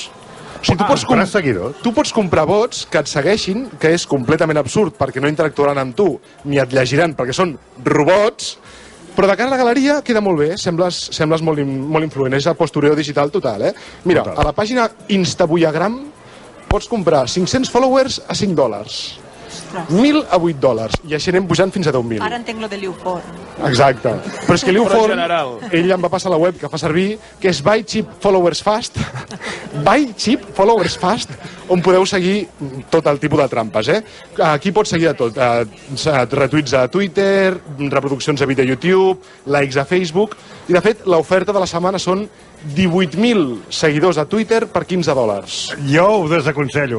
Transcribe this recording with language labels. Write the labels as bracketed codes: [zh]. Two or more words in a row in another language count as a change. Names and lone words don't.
[ca] O sigui, tu pots comprar bots que et segueixin, que és completament absurd, perquè no interactuaran amb tu, ni et llegiran, perquè són robots, però de cara a la galeria queda molt bé, sembles molt influent, és el postureo digital total, Mira, a la pàgina Instabuyagram pots comprar 500 followers a $5, 1.000 a $8, i així anem pujant fins a 10.000. Ara entenc lo de Liufor. Exacte. Però és que Liufor, ell em va passar la web que fa servir, que és Buy Cheap Followers Fast, Buy Cheap Followers Fast, on podeu seguir tot el tipus de trampes, Aquí pots seguir de tot, retuits a Twitter, reproduccions a vídeo a YouTube, likes a Facebook, i de fet l'oferta de la setmana són 18.000 seguidors a Twitter per $15. Jo ho desaconsello,